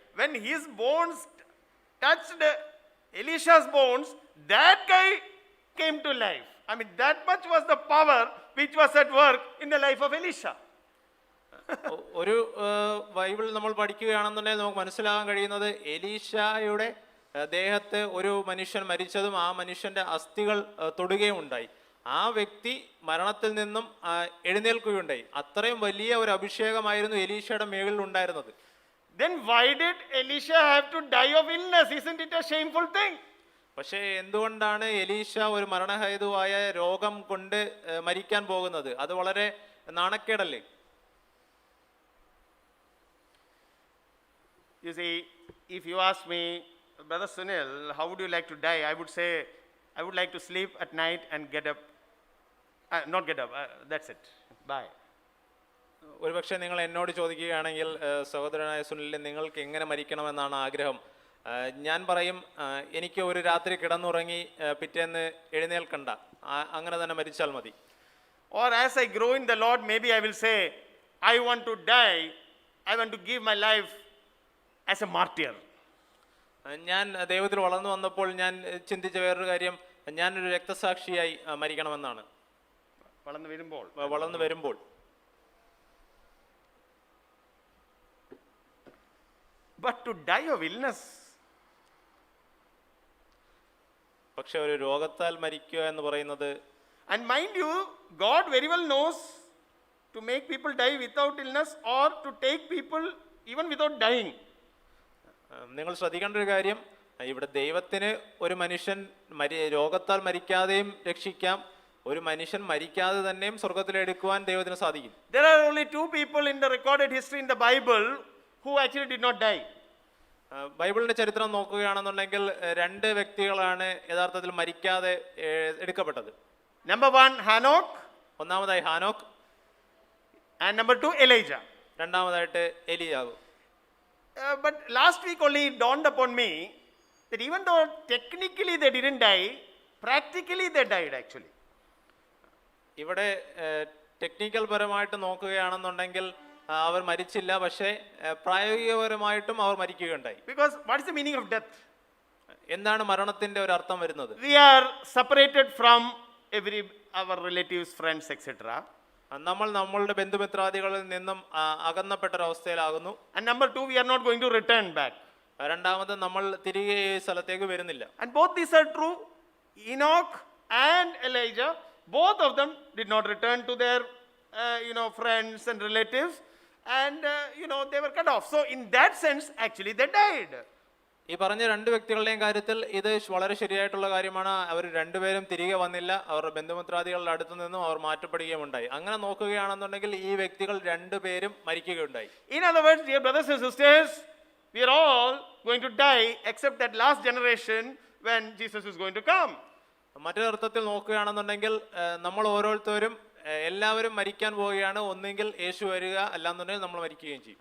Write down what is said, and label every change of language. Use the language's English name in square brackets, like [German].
[English] When his bones touched Elisha's bones, that guy came to life. I mean, that much was the power which was at work in the life of Elisha. [Malayalam] ഒരു Bible നമ്മൾ പഠിക്കുകയാണെന്നുണ്ടെങ്കിൽ നമുക്ക് മനസ്സിലാകാൻ കഴിയുന്നത് എലീശയുടെ ദേഹത്ത് ഒരു മനുഷ്യൻ മരിച്ചതും ആ മനുഷ്യന്റെ അസ്ഥികൾ തൊടുകയും ഉണ്ടായി. ആ വ്യക്തി മരണത്തിൽ നിന്നും എഴുന്നേൽക്കുകയുണ്ടായി. അത്രയും വലിയ ഒരു അഭിഷേകമായിരുന്നു എലീശയുടെ മേളിൽ ഉണ്ടായിരുന്നത്. [English] Then why did Elisha have to die of illness? Isn't it a shameful thing? [Malayalam] പക്ഷേ എന്തുകൊണ്ടാണ് എലീശ ഒരു മരണഹേതുവായ രോഗം കൊണ്ട് മരിക്കാൻ പോകുന്നത്? അത് വളരെ നാണക്കേടല്ലേ? [English] You see, if you ask me, Brother Sunil, how would you like to die? I would say, I would like to sleep at night and get up. Not get up, that's it. Bye. [Malayalam] ഒരുപക്ഷെ നിങ്ങൾ എന്നോട് ചോദിക്കുകയാണെങ്കിൽ, സഹോദരനായ സുനിലിനെ നിങ്ങൾക്ക് എങ്ങനെ മരിക്കണമെന്നാണ് ആഗ്രഹം? ഞാൻ പറയും, എനിക്ക് ഒരു രാത്രി കിടന്നുറങ്ങി പിറ്റേന്ന് എഴുന്നേൽക്കണ്ട. അങ്ങനെ തന്നെ മരിച്ചാൽ മതി. [English] Or as I grow in the Lord, maybe I will say, I want to die, I want to give my life as a martyr. [Malayalam] ഞാൻ ദൈവത്തിൽ വളർന്നു വന്നപ്പോൾ ഞാൻ ചിന്തിച്ച വേറൊരു കാര്യം, ഞാനൊരു രക്തസാക്ഷിയായി മരിക്കണമെന്നാണ് വളർന്നു വരുമ്പോൾ. [English] But to die of illness. [Malayalam] പക്ഷെ ഒരു രോഗത്താൽ മരിക്കുക എന്ന് പറയുന്നത്, [English] and mind you, God very well knows to make people die without illness or to take people even without dying. [Malayalam] നിങ്ങൾ ശ്രദ്ധിക്കേണ്ട ഒരു കാര്യം, ഇവിടെ ദൈവത്തിന് ഒരു മനുഷ്യൻ രോഗത്താൽ മരിക്കാതെയും രക്ഷിക്കാം, ഒരു മനുഷ്യൻ മരിക്കാതെ തന്നെയും സ്വർഗത്തിലെടുക്കുവാൻ ദൈവത്തിന് സാധിക്കും. [English] There are only two people in the recorded history in the Bible who actually did not die. [Malayalam] ബൈബിളിന്റെ ചരിത്രം നോക്കുകയാണെന്നുണ്ടെങ്കിൽ രണ്ട് വ്യക്തികളാണ് യഥാർത്ഥത്തിൽ മരിക്കാതെ എടുക്കപ്പെട്ടത്. [English] Number one, Hanok. [Malayalam] ഒന്നാമതായി ഹാനോക്ക്. [English] And number two, Elijah. [Malayalam] രണ്ടാമതായിട്ട് എലിയാവ്. [English] But last week only it dawned upon me that even though technically they didn't die, practically they died actually. [Malayalam] ഇവിടെ ടെക്നിക്കൽ പരമായിട്ട് നോക്കുകയാണെന്നുണ്ടെങ്കിൽ അവർ മരിച്ചില്ല, പക്ഷേ പ്രായോഗികപരമായിട്ടും അവർ മരിക്കുകയുണ്ടായി. [English] Because what is the meaning of death? [Malayalam] എന്താണ് മരണത്തിന്റെ ഒരു അർത്ഥം വരുന്നത്? [English] We are separated from our relatives, friends, etc. [Malayalam] നമ്മൾ നമ്മളുടെ ബന്ധുമിത്രാദികളിൽ നിന്നും അകന്നപ്പെട്ട ഒരവസ്ഥയിലാകുന്നു. [English] And number two, we are not going to return back. [Malayalam] രണ്ടാമത് നമ്മൾ തിരികെ ഈ സ്ഥലത്തേക്ക് വരുന്നില്ല. [English] And both these are true. Enoch and Elijah, both of them did not return to their friends and relatives, and they were cut off. So in that sense actually they died. [Malayalam] ഈ പറഞ്ഞ രണ്ട് വ്യക്തികളുടെയും കാര്യത്തിൽ ഇത് വളരെ ശരിയായിട്ടുള്ള കാര്യമാണ്. അവർ രണ്ടുപേരും തിരികെ വന്നില്ല, അവരുടെ ബന്ധുമിത്രാദികളുടെ അടുത്തു നിന്നും അവർ മാറ്റപ്പെടുകയും ഉണ്ടായി. അങ്ങനെ നോക്കുകയാണെന്നുണ്ടെങ്കിൽ ഈ വ്യക്തികൾ രണ്ടുപേരും മരിക്കുകയുണ്ടായി. [English] In other words, dear brothers and sisters, we are all going to die except that last generation when Jesus is going to come. [Malayalam] മറ്റൊരു അർത്ഥത്തിൽ നോക്കുകയാണെന്നുണ്ടെങ്കിൽ നമ്മൾ ഓരോരുത്തരും എല്ലാവരും മരിക്കാൻ പോവുകയാണ്. ഒന്നെങ്കിൽ യേശു വരിക, അല്ലാന്നുണ്ടെങ്കിൽ നമ്മൾ മരിക്കുകയും ചെയ്യും.